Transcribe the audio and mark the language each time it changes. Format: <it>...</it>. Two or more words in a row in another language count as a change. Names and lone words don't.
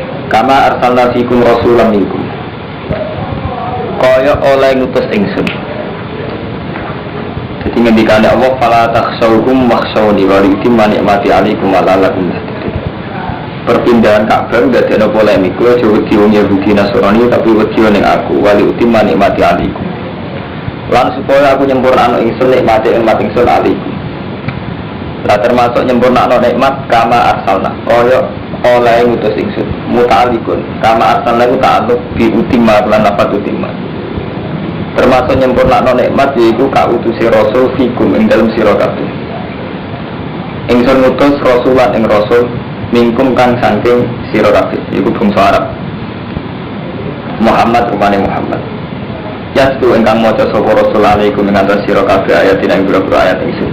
<ar>كما أرسلنا فيكم رسولا منكم.</ar> <jv>Kaya oleh ngutus ingsun. Jadi ngendikane Allah</jv> <ar>فلا تخشوهم واخشوني ولأتم نعمتي عليكم ولعلكم تهتدون.</ar> <jv>Perpindahan Ka'bah dadi ana polemik, kowe aja wedi wong Yahudi Nasrani tapi wedi ning aku</jv> <ar>ولأتم نعمتي عليكم.</ar> <jv>Lan supaya aku nyempurnakno ingsun nikmate ingsun 'alaikum. Lah termasuk nyempurnakno nikmat</jv> <ar>كما أرسلنا.</ar> <jv>Kaya oleh ngutus ingsun</jv> <ar>متعلق كما أرسلنا</ar> <jv>ku</jv> <ar>تعلق بأتم</ar> <jv>lan lafat utimma. Termasuk nyempurnakno nikmat yaiku kautusi rasul fikum ing dalem sira kabeh. Ingsun ngutus rasulan ing rasul minkum kang saking sira kabeh iku bangsa Arab. Muhammad rupane Muhammad. Yaitu ingkang maca sapa rasul alaikum ing atas sira kabeh ayat ing pira-pira ayat ingsun.</jv>